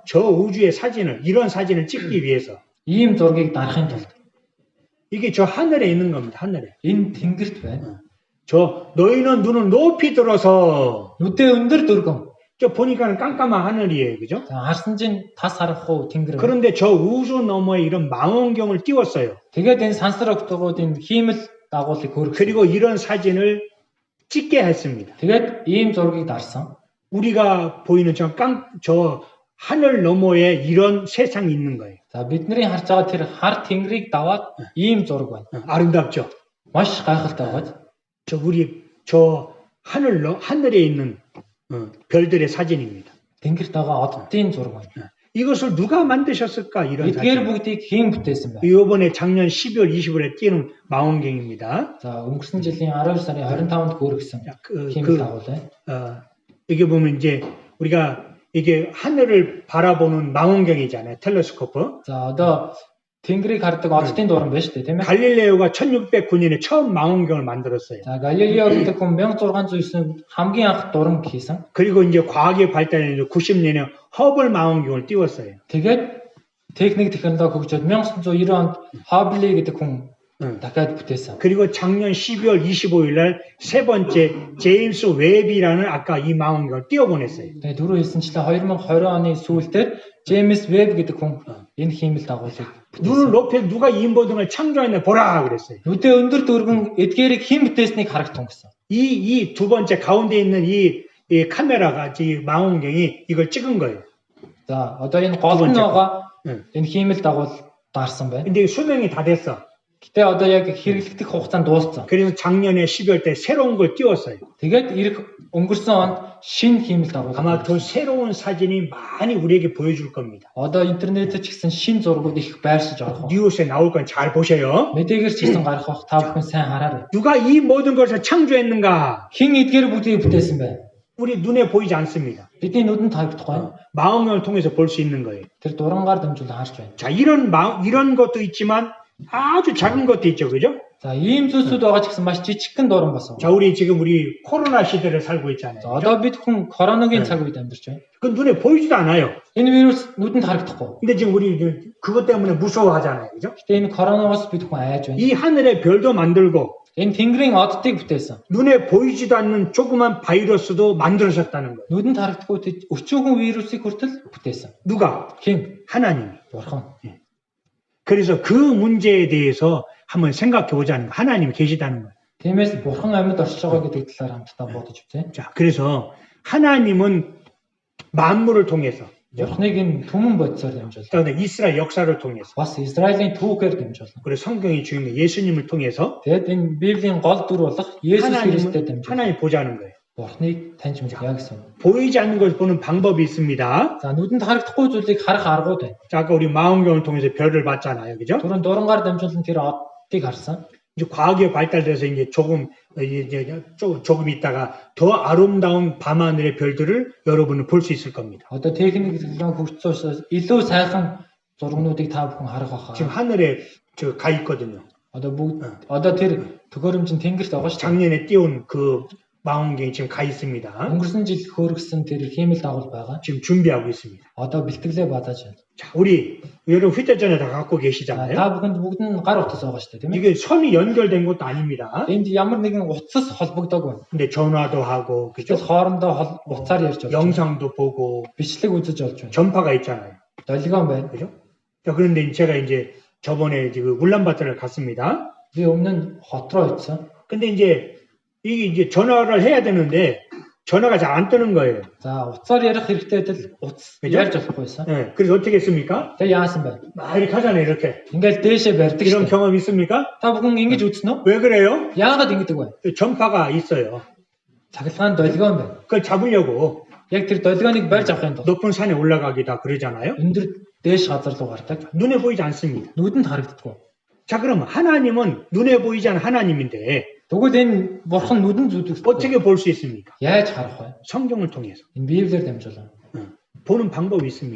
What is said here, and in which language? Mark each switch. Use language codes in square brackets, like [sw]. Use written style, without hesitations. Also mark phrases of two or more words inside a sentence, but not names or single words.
[ko] 저 우주의 사진을 이런 사진을 찍기 위해서 [mn] Ийм зургийг дарахын тулд [ko] 이게 저 하늘에 있는 겁니다. 하늘에. [mn] энэ тэнгэрт байна. [ko] 저 너희는 눈을 높이 들어서 [mn] Нүдээ өндөрт өргөн. [ko] 저 보니까는 깜깜한 하늘이에요. 그죠? [mn] За харсан чинь тас харахгүй тэнгэр байна. [ko] 그런데 저 우주 너머에 이런 망원경을 띄웠어요. [mn] Тэгээд энэ сансар октогууд энэ хиймэл дагуулыг хөргөсөн. [ko] 그리고 이런 사진을 찍게 했습니다. [mn] Тэгээд ийм зургийг дарсан. [ko] 우리가 보이는 저 하늘 너머에 이런 세상이 있는 거예요. [mn] За бидний харж байгаа тэр хар тэнгэрийг даваад ийм зураг байна. [ko] 아름답죠? [mn] Маш гайхалтай байгааз. [ko] 저 하늘에 있는 별들의 사진입니다. [mn] Тэнгэрт байгаа оддын зураг байна. [ko] 이것을 누가 만드셨을까? 이런 [mn] Эдгээр [ko] 사진. [mn] бүгдийг хэн бүтээсэн бэ? [ko] 이번에 작년 12월 20일에 띄는 망원경입니다. [mn] За өнгөрсөн жилийн 12 сарын 25-нд хөргөсөн [ko] 자, [mn] хиймэл дагуул байна. [ko] 이게 보면 이제 우리가 이게 하늘을 바라보는 망원경이잖아요. 텔레스코프. [mn] За одоо тэнгэрийг хардаг оддын дуран байна шүү дээ, тийм ээ. [ko] 갈릴레오가 1609년에 처음 망원경을 만들었어요. [mn] За Галилео гэдэг хүн 1609-нд хамгийн анх дуран хийсэн. [ko] 그리고 이제 과학의 발달에 90년에 허블 망원경을 띄웠어요. [mn] Тэгээд техник технологи хөгжөөд 1990 онд Хаббли гэдэг хүн дахиад бүтээсэн. [ko] 그리고 작년 12월 25일 날 세 번째 제임스 웹이라는 아까 이 망원경을 띄워보냈어요. [mn] Тэгээд түрүү хэлсэнчлэн 2020 оны сүүлдээр Джеймс Веб гэдэг хүн энэ хиймэл дагуулыг [ko] 눈을 높여 누가 이 모든을 창조했나 보라 그랬어요. [mn] нүдээ өндөрт өргөн эдгээрийг хэн бүтээснийг харагтун гэсэн. [ko] 이 두 번째 가운데 있는 이 카메라가 이 망원경이 이걸 찍은 거예요. [mn] За одоо энэ гол нь байгаа [ko] 응. [mn] энэ хиймэл дагуул дарсан байна. [ko] 근데 수명이 다 됐어. [mn] Гэтэ одоо яг хэрэглэгдэх хугацаанд дууссан. [ko] 그래서 작년에 12월 때 새로운 걸 띄웠어요. [mn] Тэгээд өнгөрсөн онд шинэ хиймэл дагуул. [ko] 아마 그 새로운 사진이 많이 우리에게 보여줄 겁니다. [mn] Одоо интернет에 ч гэсэн шинэ зургууд их байршиж орох. [ko] 뉴스에 나올 건 잘 보세요. [mn] Мэдээгээр ч гэсэн гарах бах та бүхэн сайн хараарай. [ko] 누가 이 모든 것을 창조했는가? [mn] Хэн эдгээр бүгдийг бүтээсэн бэ? [ko] 우리 눈에 보이지 않습니다. [mn] Бидний нүдэнд харагдахгүй. [ko] 망원경을 통해서 볼 수 있는 거예요. [mn] Тэр дурангаар дамжуулан харж байна. [ko] 자, 이런 것도 있지만 아주 작은 것도 있죠. 그죠? [mn] За ийм зүйлсүүд байгаа ч гэсэн маш жижигхэн дуран бас [ko] 자, [mn] байна. [ko] 지금 우리 코로나 시대를 살고 있잖아요. [mn] За [ko] 그죠? [mn] одоо бид хүн коронагийн цаг үед амьдарч байна. [ko] 그 눈에 보이지도 않아요. [mn] Энэ вирус нүдэнд харагдахгүй. [ko] 근데 지금 우리 그것 때문에 무서워하잖아요. 그죠? [mn] Гэтэ энэ коронавирус бид хүн айж байна. [ko] 이 하늘에 별도 만들고 [mn] Энэ тэнгэрийн оддыг бүтээсэн. [ko] 눈에 보이지도 않는 조그만 바이러스도 만들어졌다는 거예요. [mn] Нүдэнд харагдахгүй тэр өчүүхэн вирусыг хүртэл бүтээсэн. [ko] 누가? [mn] Хэн? [ko] 하나님이. [mn] Бурхан. [ko] 그래서 그 문제에 대해서 한번 생각해 보자는 거예요. 하나님이 계시다는 거예요. [mn] Тиймээс бурхан амьд оршиж байгаа гэдэг талаар хамтдаа бодож үзье. [ko] 자, 그래서 하나님은 만물을 통해서 [mn] Бурхныг энэ түмэн бодисоор дамжуулсан. [ko] 그다음에 이스라엘 역사를 통해서 [mn] Бас Израилийн түүхээр дамжуулсан. [ko] 그리고 성경이 주인 예수님을 통해서 [mn] Тэгэд энэ Библийн гол дүр болох Есүс Христээр дамжуулсан. [ko] 하나님 보자는 거예요. [mn] Бурхныг таньж мэдээ гэсэн. [ko] 보이지 않는 걸 보는 방법이 있습니다. [mn] За нүдэнд харагдахгүй зүйлийг харах аргууд байна. [ko] 자, 아까 우리 망원경을 통해서 별을 봤잖아요. 그죠? [mn] Түрүүн дурангаар дамжуулан тэр оддыг харсан. [ko] 이제 과학이 발달돼서 이제 조금 있다가 더 아름다운 밤하늘의 별들을 여러분은 볼 수 있을 겁니다. [mn] Одоо техник технологи хөгжсөн учраас илүү сайхан зургнуудыг та бүхэн харах байхаа. [ko] 지금 하늘에 저 가 있거든요. [mn] Одоо бүгд одоо тэр төхөөрөмжийн тэнгэрт байгаа шүү дээ. [ko] 작년에 띄운 그 망원경이 지금 가 있습니다. [mn] Өнгөрсөн жил хөөргсөн тэр хиймэл дагуул байгаа. [ko] 지금 준비하고 있습니다. [mn] Одоо бэлтгэлээ badаж байна. [ko] 자, 우리 여러분 휴대전화 다 갖고 [mn] Та [ko] 계시잖아요. [mn] бүхэнд бүгд нь гар утас байгаа шүү дээ, тийм ээ. [ko] 이게 선이 연결된 것도 아닙니다. [mn] Энд ямар нэгэн утас холбогдоогүй. [ko] 근데 전화도 하고 그죠? [mn] Тэгэл хоорондоо утсаар ярьж болж байна. [ko] 영상도 보고 [mn] Бичлэг үзэж болж байна. [ko] 전파가 있잖아요. [mn] Долгион байна. [ko] 그죠? 자, 그런데 제가 이제 저번에 지금 울란바토를 갔습니다. [mn] Би өмнө нь хот руу очсон. [ko] 근데 이제 이게 이제 전화를 해야 되는데 전화가 잘 안 뜨는 거예요. [mn] За утсаар ярих хэрэгтэй байтал утас Гэж? ярьж болохгүйсэн. [ko] 네, 그래서 어떻게 했습니까? [mn] Тэгээ яасан бэ? [ko] 막 이렇게 하잖아요, 이렇게. [mn] Ингээл дээшээ барьдаг [ko] 이런 [mn] шүү дээ. [ko] 경험 있습니까? [mn] Та бүхэн ингэж үзнэ үү? [ko] 왜 그래요? [mn] Яагаад ингэдэг вэ? [ko] 전파가 있어요. [mn] Цахилгаан долгион байна. [ko] 그걸 잡으려고 [mn] Яг тэр долгионыг барьж авахын тулд [ko] 높은 산에 올라가기다 그러잖아요. [mn] өндөр дээш газар руу гардаг. [ko] 눈에 보이지 않습니다. [mn] Нүдэнд харагддаггүй. [ko] 자, 그럼 하나님은 눈에 보이지 않는 하나님인데 [mn] Тэгвэл энэ бурхан нүдэнд зүтгэж [ko] 어떻게 볼 수 있습니까? [mn] яаж харах вэ? [ko] 성경을 통해서. [mn] Энэ Библиэр дамжуулан [ko] 보는 방법이 있습니다.